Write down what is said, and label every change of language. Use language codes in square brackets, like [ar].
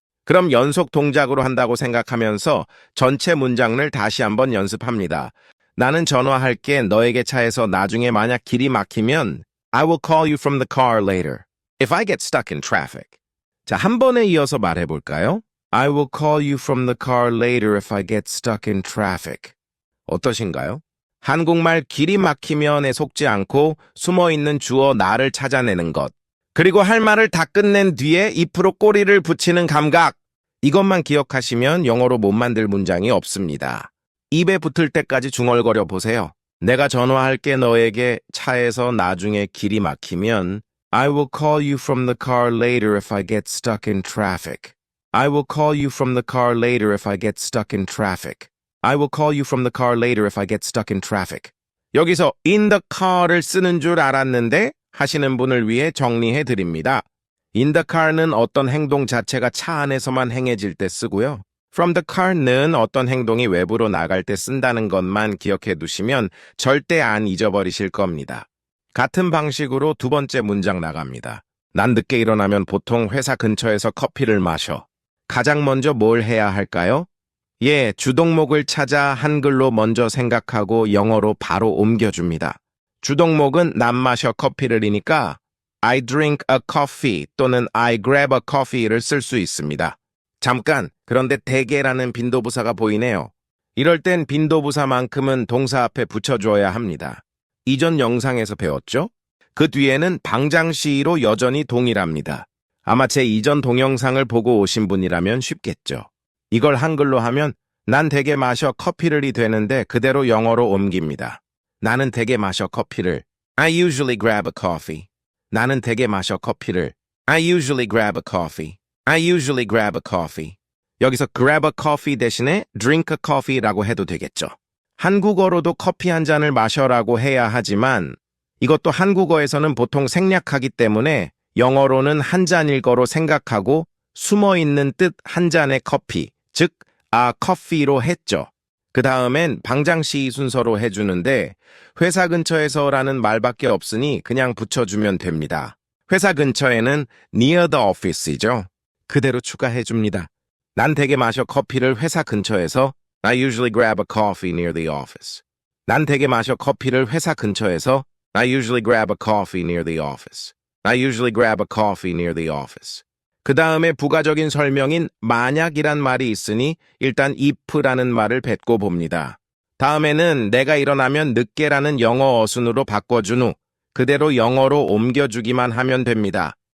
[ko] 그럼 연속 동작으로 한다고 생각하면서 전체 문장을 다시 한번 연습합니다. 나는 전화할게 너에게 차에서 나중에 만약 길이 막히면 [en] I will call you from the car later. If I get stuck in traffic. [ko] 자, 한 번에 이어서 말해볼까요? [en] I will call you from the car later if I get stuck in traffic. [ko] 어떠신가요? 한국말 길이 막히면에 속지 않고 숨어있는 주어 나를 찾아내는 것. 그리고 할 말을 다 끝낸 뒤에 입으로 꼬리를 붙이는 감각. 이것만 기억하시면 영어로 못 만들 문장이 없습니다. 입에 붙을 때까지 중얼거려 보세요. 내가 전화할게 너에게 차에서 나중에 길이 막히면 [en] I will call you from the car later if I get stuck in traffic. I will call you from the car later if I get stuck in traffic. I will call you from the car later if I get stuck in traffic. [ko] 여기서 [en] in the car [ko] 를 쓰는 줄 알았는데 하시는 분을 위해 정리해 드립니다. [en] In the car [ko] 는 어떤 행동 자체가 차 안에서만 행해질 때 쓰고요. [en] From the car [ko] 는 어떤 행동이 외부로 나갈 때 쓴다는 것만 기억해 두시면 절대 안 잊어버리실 겁니다. 같은 방식으로 두 번째 문장 나갑니다. 난 늦게 일어나면 보통 회사 근처에서 커피를 마셔. 가장 먼저 뭘 해야 할까요? 예, 주동목을 찾아 한글로 먼저 생각하고 영어로 바로 옮겨줍니다. 주동목은 난 마셔 커피를이니까 [en] I drink a coffee [ko] 또는 [en] I grab a coffee [ko] 를 쓸 수 있습니다. 잠깐, 그런데 대개라는 빈도부사가 보이네요. 이럴 땐 빈도부사만큼은 동사 앞에 붙여줘야 합니다. 이전 영상에서 배웠죠? 그 뒤에는 방장시로 여전히 동일합니다. 아마 제 이전 동영상을 보고 오신 분이라면 쉽겠죠. 이걸 한글로 하면 난 대개 마셔 커피를이 되는데 그대로 영어로 옮깁니다. 나는 대개 마셔 커피를 [en] I usually grab a coffee. [ko] 나는 대개 마셔 커피를 [en] I usually grab a coffee. I usually grab a coffee. [ko] 여기서 [en] grab a coffee [ko] 대신에 [en] drink a coffee라고 [ko] 해도 되겠죠. 한국어로도 커피 한 잔을 마셔라고 해야 하지만 이것도 한국어에서는 보통 생략하기 때문에 영어로는 한 잔일 거로 생각하고 숨어있는 뜻 한 잔의 커피, 즉 커피로 했죠. 그 다음엔 방장시 순서로 해주는데 회사 근처에서라는 말밖에 없으니 그냥 붙여주면 됩니다. 회사 근처에는 [en] near the office [ko] 이죠. 그대로 추가해줍니다. 난 대개 마셔 커피를 회사 근처에서 [en] I usually grab a coffee near the office. [ko] 난 대개 마셔 커피를 회사 근처에서 [en] I usually grab a coffee near the office. I usually grab a coffee near the office. [ko] 그 다음에 부가적인 설명인 만약이란 말이 있으니 일단 if라는 말을 뱉고 봅니다. 다음에는 내가 일어나면 늦게라는 영어 어순으로 바꿔준 후 그대로 영어로 옮겨주기만 하면 됩니다.